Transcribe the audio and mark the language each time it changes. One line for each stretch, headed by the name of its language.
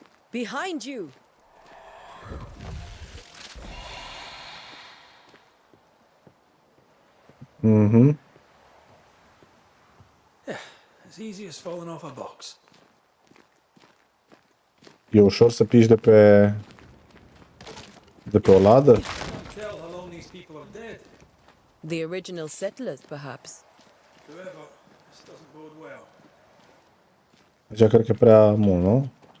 English: Behind you! Mhm. As easy as falling off a box.
Romanian: E ușor să piși de pe o ladă?
English: Can't tell how long these people are dead. The original settlers, perhaps. However, this doesn't bode well.
Romanian: Deja cred că e prea mult, nu?